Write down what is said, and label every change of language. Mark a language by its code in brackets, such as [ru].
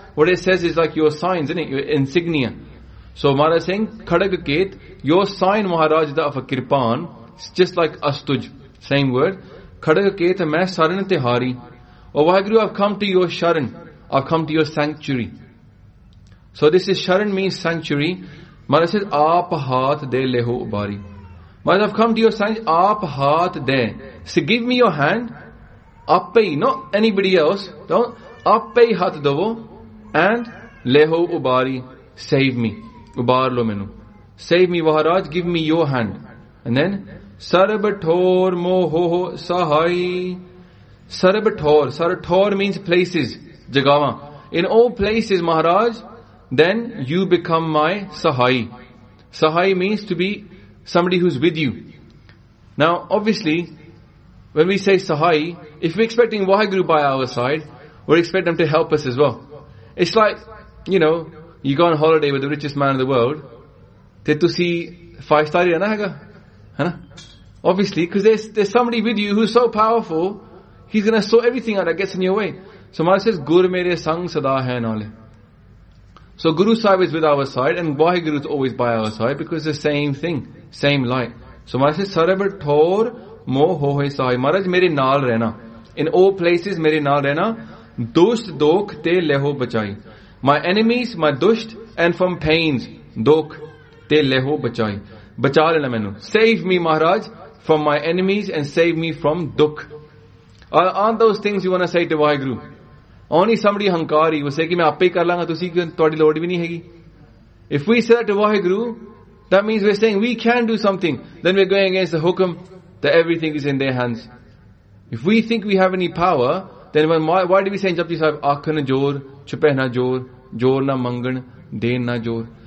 [en] What it says is like your signs, isn't it? Your insignia. So Maharaj is saying, Khadag Ket, your sign, Maharaj, that of a kirpan, it's just like astuj, same word. [pa] Khadag Ket, main saran tehari. [en] Oh Waheguru, I've come to your sharan. I've come to your sanctuary. So this is sharan means sanctuary. [pa] Maharaj says, ਆਪ ਹਾਥ ਦੇ ਲੇਹੋ ਉਬਾਰੀ. [en] Maharaj, I've come to your sanctuary. [pa] ਆਪ ਹਾਥ ਦੇ. [en] So give me your hand. Appai, not anybody else. Don't. [pa] Appai hath davo. And ਲੇਹੋ ਉਬਾਰੀ. [en] Save me. [pa] ਉਬਾਰ ਲੋ ਮੈਨੂ. [en] Save me, Maharaj. Give me your hand. And then, [pa] sarbathor moho sahai. [en] Sarbathor. Sarbathor means places. Jagawa. In all places, Maharaj, then you become my Sahai. Sahai means to be somebody who's with you. Now, obviously, when we say Sahai, if we're expecting Waheguru by our side, we expect them to help us as well. It's like, you know, you go on holiday with the richest man in the world, [pa] te tusi five star rehna hega, hana? [en] Obviously, because there's somebody with you who's so powerful, he's going to sort everything out that gets in your way. So Maharaj says, [pa] Gur mere sang sada hai naale. [en] So Guru Sahib is with our side and Waheguru is always by our side because it's the same thing, same light. So Maharaj says, [pa] ਸਰਬਰ ਠੌਰ ਮੋ ਹੋਹੇ ਸਹਾਈ. ਮਹਾਰਾਜ, ਮੇਰੇ ਨਾਲ ਰਹਿਣਾ. [en] In all places, [pa] ਮੇਰੇ ਨਾਲ ਰਹਿਣਾ. ਦੁਸ਼ਟ ਦੋਖ ਤੇ ਲੇਹੋ ਬਚਾਈ. [en] My enemies, my ਦੁਸ਼ਟ, and from pains, [pa] ਦੋਖ ਤੇ ਲੇਹੋ ਬਚਾਈ. ਬਚਾ ਲੈਣਾ ਮੈਨੂ. [en] Save me, Maharaj, from my enemies and save me from dukh. Aren't those things you want to say to Waheguru? Only somebody [pa] ਹੰਕਾਰੀ [en] will say, [pa] ਕਿ ਮੈਂ ਆਪ ਹੀ ਕਰ ਲੰਗਾ, ਤੁਸੀ ਕੀ ਤੋਡੀ load ਭੀ ਨਹੀ ਹੇਗੀ. [en] If we say that to Waheguru, that means we're saying we can do something. Then we're going against the hukum that everything is in their hands. If we think we have any power, then why do we say in Japji Sahib, [pa] akhan jor, chupeh na jor, [en] jor na mangan, den na jor.